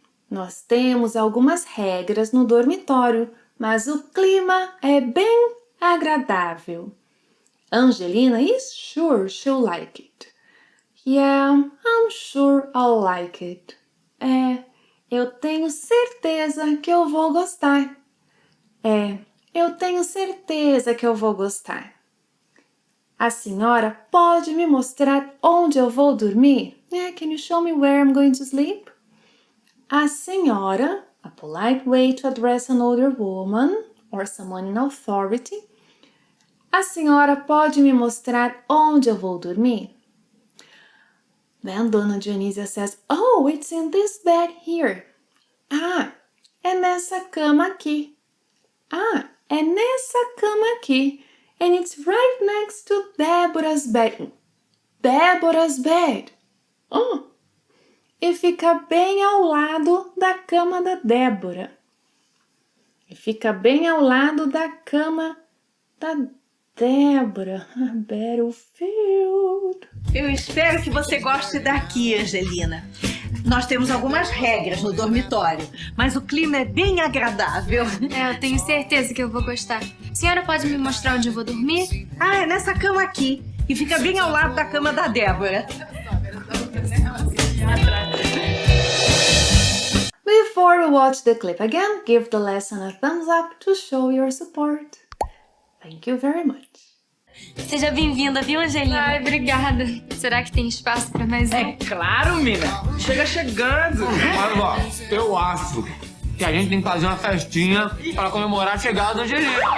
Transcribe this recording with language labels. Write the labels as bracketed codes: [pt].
[pt] Nós temos algumas regras no dormitório, mas o clima é bem agradável. [en] Angelina is sure she'll like it. Yeah, I'm sure I'll like it. [pt] Eu tenho certeza que eu vou gostar. Eu tenho certeza que eu vou gostar. A senhora pode me mostrar onde eu vou dormir? [en] Can you show me where I'm going to sleep? [pt] A senhora, [en] a polite way to address an older woman or someone in authority. [pt] A senhora pode me mostrar onde eu vou dormir? [en] Then Dona Dionísia says, oh, it's in this bed here. [pt] Ah, é nessa cama aqui. Ah, é nessa cama aqui. [en] And it's right next to Débora's bed. Débora's bed. Oh. [pt] E fica bem ao lado da cama da Débora. E fica bem ao lado da cama da Débora. [en] Battlefield. [pt] Eu espero que você goste daqui, Angelina. Nós temos algumas regras no dormitório, mas o clima é bem agradável. Eu tenho certeza que eu vou gostar. A senhora pode me mostrar onde eu vou dormir? Ah, é nessa cama aqui. E fica bem ao lado da cama da Débora. [en] Before we watch the clip again, give the lesson a thumbs up to show your support. Thank you very much. [pt] Seja bem-vinda, viu, Angelina? Ai, obrigada. Será que tem espaço para mais um? É claro, mina. Chega chegando. Mas, ó, eu acho que a gente tem que fazer uma festinha para comemorar a chegada do Angelina.